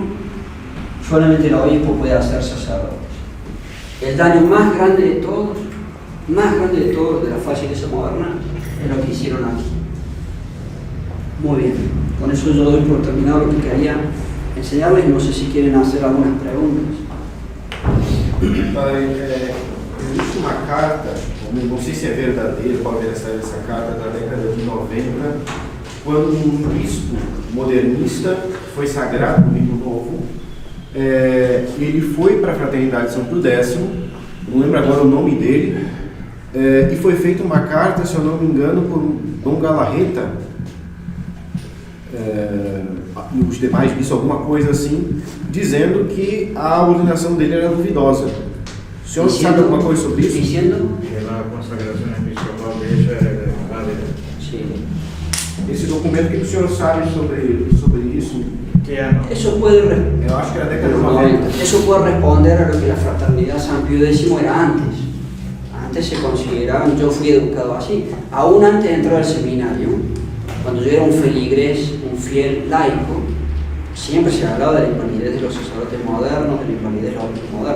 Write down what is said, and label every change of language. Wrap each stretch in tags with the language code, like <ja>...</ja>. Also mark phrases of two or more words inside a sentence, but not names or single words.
<es>Solamente el obispo puede hacer sacerdotes. El daño más grande de todos de la faz iglesia moderna es lo que hicieron aquí. Muy bien, con eso yo doy por terminado lo que quería enseñarles. No sé si quieren hacer algunas preguntas.</es> <pt>Existe uma carta, não sei se é verdadeira, qual era essa carta, da década de 90, quando um bispo modernista foi sagrado no Rio Novo, ele foi para a Fraternidade São Pio X, não lembro agora o nome dele, e foi feita uma carta, se eu não me engano, por Dom Galarreta, e os demais bispos, alguma coisa assim, dizendo que a ordenação dele era duvidosa. O senhor sabe alguma coisa sobre isso?</pt> <es>Diciendo Que la consagración episcopal de ella era válida. sí.</es> <pt>Esse documento, o que o senhor sabe sobre isso?</pt> <es>¿Qué año? Eso puede,</es> <pt>Eu acho que era a década de 90.</pt> <es>eso puede responder a lo que la fraternidad San Pío X era antes. Antes se consideraban, yo fui educado así, aún antes de entrar al seminario, cuando yo era un feligrés, un fiel laico, siempre se hablaba de la invalidez de los sacerdotes modernos, de la invalidez de los obispos modernos.</es>